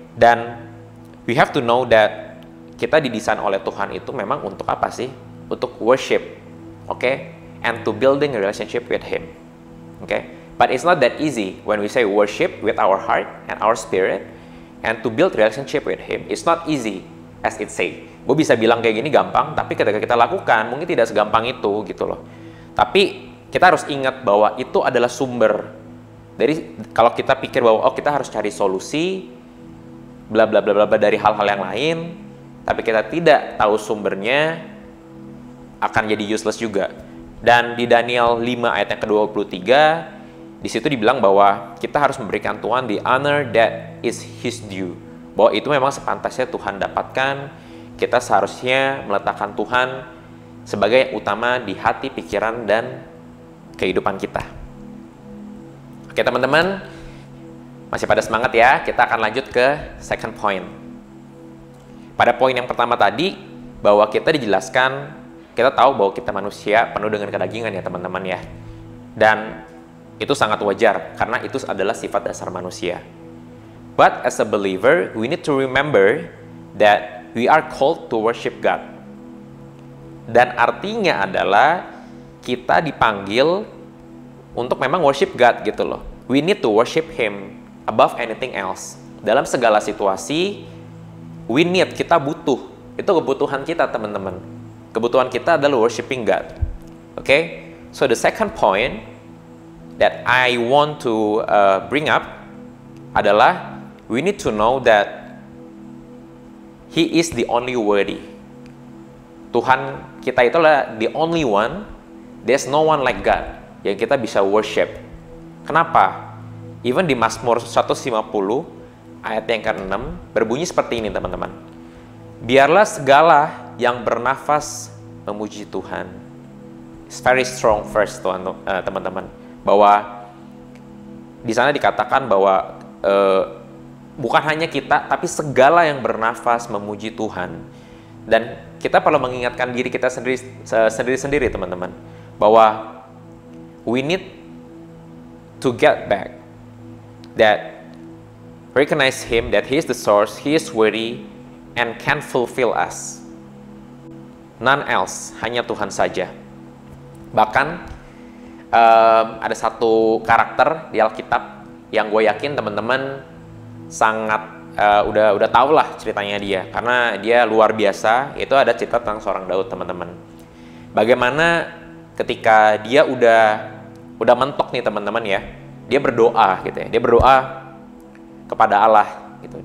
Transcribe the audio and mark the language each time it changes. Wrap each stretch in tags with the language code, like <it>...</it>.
<id>Dan</id> <en>we have to know that</en> <id>kita didesain oleh Tuhan itu memang untuk apa sih? Untuk worship. Oke?</id> <en>And to building a relationship with Him. Okay, but it's not that easy when we say worship with our heart and our spirit, and to build relationship with Him. It's not easy as it say.</en> <id>Gue bisa bilang kayak gini gampang, tapi ketika kita lakukan mungkin tidak segampang itu gitu loh. Tapi kita harus ingat bahwa itu adalah sumber. Dari kalau kita pikir bahwa oh kita harus cari solusi, bla bla bla bla dari hal-hal yang lain, tapi kita tidak tahu sumbernya, akan jadi useless juga. Dan di Daniel 5 ayat yang ke-23, di situ dibilang bahwa kita harus memberikan Tuhan</id> <en>the honor that is His due.</en> <id>Bahwa itu memang sepantasnya Tuhan dapatkan. Kita seharusnya meletakkan Tuhan sebagai yang utama di hati, pikiran, dan kehidupan kita. Oke teman-teman, masih pada semangat ya? Kita akan lanjut ke second point. Pada poin yang pertama tadi, bahwa kita dijelaskan, kita tahu bahwa kita manusia penuh dengan kedagingan ya teman-teman ya. Dan itu sangat wajar, karena itu adalah sifat dasar manusia.</id> <en>But as a believer, we need to remember that we are called to worship God.</en> <id>Dan artinya adalah kita dipanggil untuk memang</id> <en>worship God</en> <id>gitu loh.</id> <en>We need to worship Him above anything else.</en> <id>Dalam segala situasi, kita butuh. Itu kebutuhan kita teman-teman. Kebutuhan kita adalah</id> <en>worshiping God. Okay? So the second point that I want to bring up</en> <id>adalah</id> <en>we need to know that He is the only worthy.</en> <id>Tuhan kita itulah</id> <en>the only one. There's no one like God</en> <id>yang kita bisa worship. Kenapa? Even di Mazmur 150 ayat yang ke-6 berbunyi seperti ini teman-teman. Biarlah segala yang bernafas memuji Tuhan.</id> <en>It's very strong verse</en> <id>teman-teman. Bahwa di sana dikatakan bahwa bukan hanya kita, tapi segala yang bernafas memuji Tuhan. Dan kita perlu mengingatkan diri kita sendiri teman-teman. Bahwa</id> <en>we need to get back that recognize Him, that He is the source, He is worthy, and can fulfill us. None else,</en> <id>hanya Tuhan saja. Bahkan ada satu karakter di Alkitab yang gue yakin teman-teman sangat udah tahu lah ceritanya dia, karena dia luar biasa. Itu ada cerita tentang seorang Daud teman-teman. Bagaimana ketika dia udah mentok nih teman-teman ya, dia berdoa gitu ya. Dia berdoa kepada Allah gitu.</id>